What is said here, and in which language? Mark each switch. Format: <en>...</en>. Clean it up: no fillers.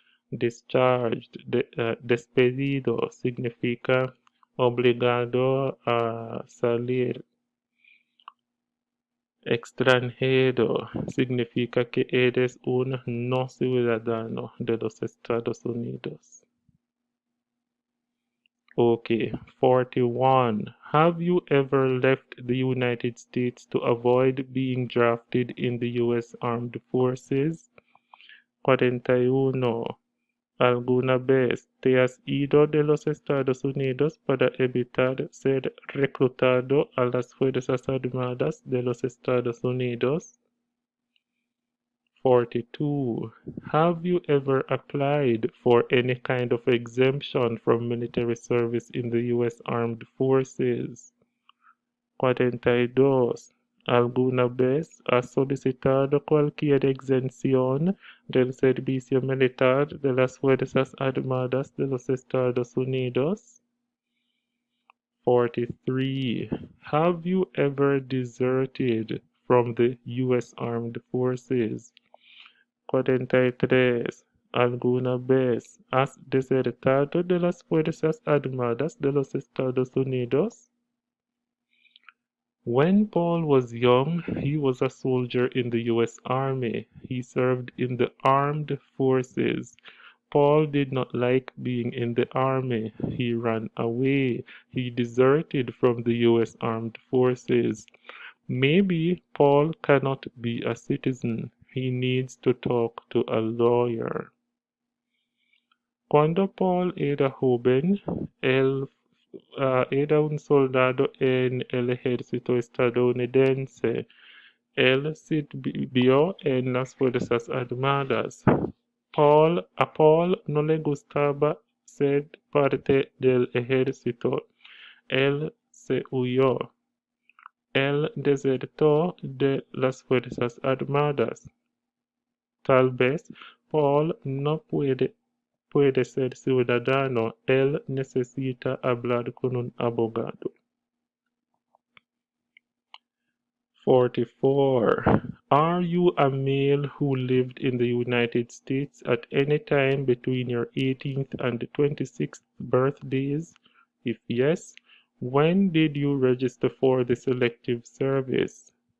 <es>Discharged, despedido, significa obligado a salir. Extranjero significa que eres un no ciudadano de los Estados Unidos.</es> <en>Okay, 41. Have you ever left the United States to avoid being drafted in the U.S. Armed Forces? 41.</en> <es>¿Alguna vez te has ido de los Estados Unidos para evitar ser reclutado a las Fuerzas Armadas de los Estados Unidos?</es> <en>42. Have you ever applied for any kind of exemption from military service in the U.S. Armed Forces?</en> <es>42. ¿Alguna vez has solicitado cualquier exención del Servicio Militar de las Fuerzas Armadas de los Estados Unidos.</es> <en>43. Have you ever deserted from the U.S. Armed Forces? 43.</en> <es>¿Alguna vez has desertado de las Fuerzas Armadas de los Estados Unidos?</es> <en>When Paul was young, he was a soldier in the U.S. Army. He served in the armed forces. Paul did not like being in the army. He ran away. He deserted from the U.S. Armed Forces. Maybe Paul cannot be a citizen. He needs to talk to a lawyer.</en> <es>Cuando Paul era joven, él era un soldado en el ejército estadounidense. Él sirvió en las Fuerzas Armadas. A Paul no le gustaba ser parte del ejército. Él se huyó. Él desertó de las Fuerzas Armadas. Tal vez Paul no puede ser ciudadano. Él necesita hablar con un abogado.</es> <en>44. Are you a male who lived in the United States at any time between your 18th and 26th birthdays? If yes, when did you register for the Selective Service?</en>